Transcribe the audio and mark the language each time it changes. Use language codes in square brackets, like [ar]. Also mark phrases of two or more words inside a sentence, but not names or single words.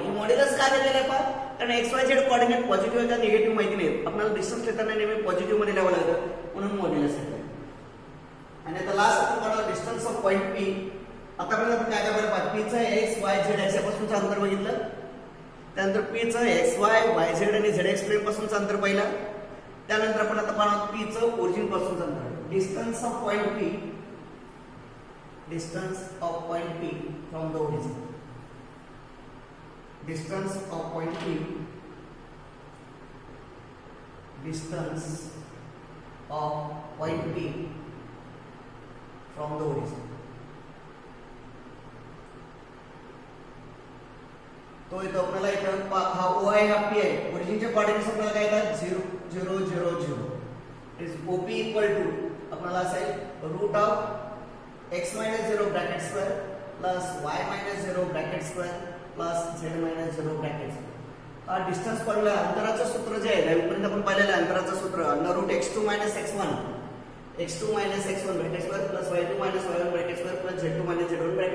[mr] ही मॉड्युलस का दिलेलं आहे पहा कारण XYZ [en] coordinate positive [mr] आहे का निगेटिव्ह माहिती नाही. आपल्याला डिस्टन्स लिहिताना नेहमी पॉझिटिव्ह मध्ये लिहावं लागतं म्हणून मॉड्युलस आहे. आणि आता लास्ट आपण काढला [en] distance of point P. [mr] आतापर्यंत आपण काय काय बघा P चं x y z अक्षापासूनचं अंतर बघितलं. त्यानंतर P चं x y y z आणि ZX प्लेन पासूनचं अंतर पाहिलं. त्यानंतर आपण आता पाहणार P चं ओरिजिन पासूनचं अंतर. [en] Distance of point P from the origin. Distance of point P from the origin. [mr] तो इथं आपल्याला इथं हा O आहे हा P आहे. ओरिजिनचे कोऑर्डिनेट्स आपल्याला काय येतात 0 0 0 0 [en] is OP equal to [mr] आपल्याला असेल [en] root of x minus 0 bracket square plus y minus 0 bracket square plus z minus 0 bracket square. [mr] हा [en] distance formula [mr] अंतराचं सूत्र जे आहे दहावीपर्यंत आपण पाहिलेलं आहे अंतराचं सूत्र [en] under root x2 minus x1 x2 minus x1 bracket square plus y2 minus y1 bracket square plus z2 minus z1 bracket